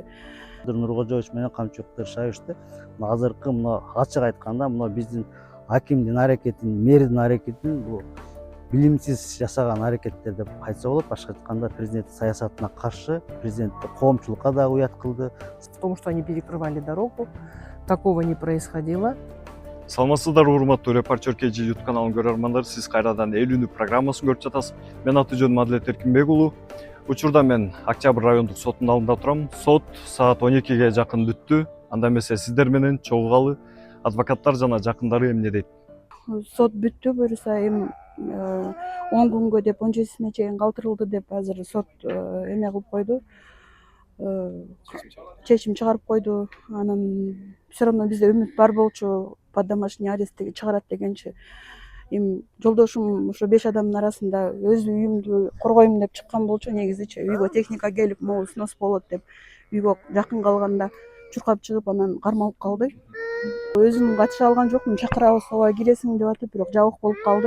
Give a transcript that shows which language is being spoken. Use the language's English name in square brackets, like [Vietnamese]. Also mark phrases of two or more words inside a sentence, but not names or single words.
[Kyrgyz] Нуркожоевич менен Камчыбек Тырышаевичти азыркы мына ачык айтканда мына биздин акимдин аракетин, мэрдин аракетин бул билимсиз жасаган аракеттер деп айтса болот. Башка айтканда президенттин саясатына каршы, президентти коомчулукка дагы уят кылды. [Russian] В том, что они перекрывали дорогу, такого не происходило. [Kyrgyz] Саламатсыздарбы урматтуу Репортер KG YouTube каналынын көрөрмандары, сиз кайрадан Элүүнү программасын көрүп жатасыз. Мен аты жөнүм Адилет Эркинбек уулу. Учурда мен Октябрь райондук соттун алдында турам. Сот саат 12ге жакын бүттү. Анда эмесе сиздер менен чогуугалы адвокаттар жана жакындары эмне дейт? Сот бүттү, буюрса эми 10 күнгө деп 17-сине чейин калтырылды деп азыр сот эме кылып койду. Чечим чыгарып койду. Анан [Russian] все равно [Kyrgyz] бизде үмүт бар болчу, [Russian] под домашний [Kyrgyz] арестке чыгарат дегенчи. Эми жолдошум ошо 5 адамдын арасында өз үйүмдү коргойм деп чыккан болчу негизичи. Үйгө техника келип, [Russian] могу снос [Kyrgyz] болот деп үйгө жакын калганда чуркап чыгып, анан кармалып калды. Өзүм катыша алган жокмун, чакырабыз ооба киресиң деп атып, бирок жабык болуп калды.